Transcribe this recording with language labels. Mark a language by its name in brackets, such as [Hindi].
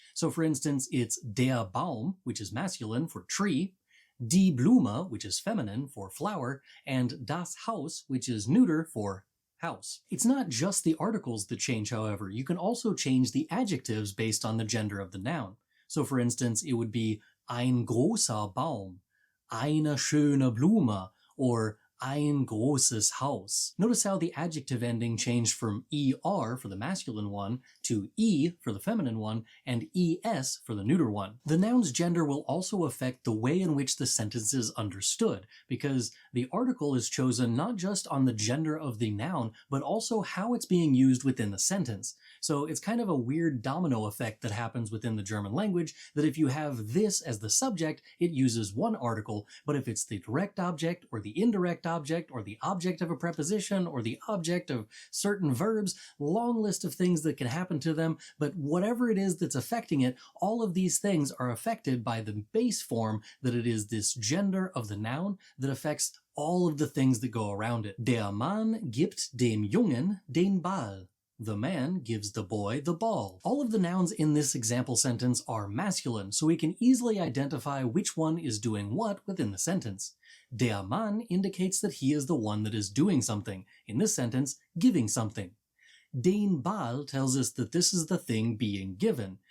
[English] So for instance, it's [German] der Baum, [English] which is masculine for tree, [German] die Blume, [English] which is feminine for flower, and [German] das Haus, [English] which is neuter for house. It's not just the articles that change, however. You can also change the adjectives based on the gender of the noun. So for instance, it would be [German] ein großer Baum, eine schöne Blume, [English] or [German] ein großes Haus. [English] Notice how the adjective ending changed from er for the masculine one to e for the feminine one and es for the neuter one. The noun's gender will also affect the way in which the sentence is understood, because the article is chosen not just on the gender of the noun, but also how it's being used within the sentence. So it's kind of a weird domino effect that happens within the German language, that if you have this as the subject, it uses one article, but if it's the direct object or the indirect object or the object of a preposition or the object of certain verbs, long list of things that can happen to them, but whatever it is that's affecting it, all of these things are affected by the base form that it is this gender of the noun that affects all of the things that go around it. [German] Der Mann gibt dem Jungen den Ball. [English] The man gives the boy the ball. All of the nouns in this example sentence are masculine, so we can easily identify which one is doing what within the sentence. [German] Der Mann [English] indicates that he is the one that is doing something, in this sentence, giving something. [German] Den Ball [English] tells us that this is the thing being given.